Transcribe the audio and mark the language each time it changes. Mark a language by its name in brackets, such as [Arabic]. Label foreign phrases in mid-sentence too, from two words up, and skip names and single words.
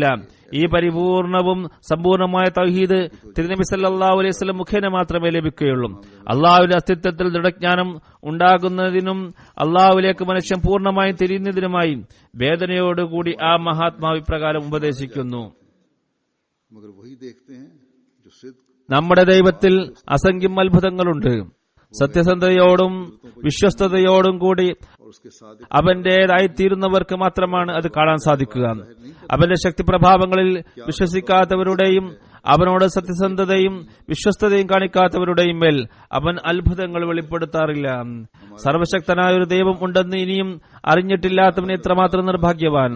[Malayalam] ഈ പരിപൂർണവും സമ്പൂർണമായ തൗഹീദ് തിരുനബി [Arabic] صلى الله عليه وسلم [Malayalam] മുഖേന മാത്രമേ ലഭിക്കുകയുള്ളൂ. അള്ളാഹുവിന്റെ അസ്തിത്വത്തിൽ ദൃഢജ്ഞാനം ഉണ്ടാകുന്നതിനും അള്ളാഹുവിലേക്ക് മനുഷ്യൻ പൂർണ്ണമായും തിരിയുന്നതിനുമായി വേദനയോടുകൂടി ആ മഹാത്മാവ് ഇപ്രകാരം ഉപദേശിക്കുന്നു: [Hindi] मगर वही देखते हैं जो सिद्ध [Malayalam] നമ്മുടെ ദൈവത്തിൽ അസംഖ്യം അത്ഭുതങ്ങളുണ്ട്. സത്യസന്ധതയോടും വിശ്വസ്തയോടും കൂടി [Hindi] और उसके साथ [Malayalam] അവന്റേതായിത്തീരുന്നവർക്ക് മാത്രമാണ് അത് കാണാൻ സാധിക്കുക. അവന്റെ ശക്തിപ്രഭാവങ്ങളിൽ വിശ്വസിക്കാത്തവരുടെയും അവനോട് സത്യസന്ധതയും വിശ്വസ്തതയും കാണിക്കാത്തവരുടെയും മേൽ അവൻ അത്ഭുതങ്ങൾ വെളിപ്പെടുത്താറില്ല. സർവശക്തനായ ഒരു ദൈവം ഉണ്ടെന്ന് ഇനിയും അറിഞ്ഞിട്ടില്ലാത്തവൻ എത്രമാത്രം നിർഭാഗ്യവാൻ.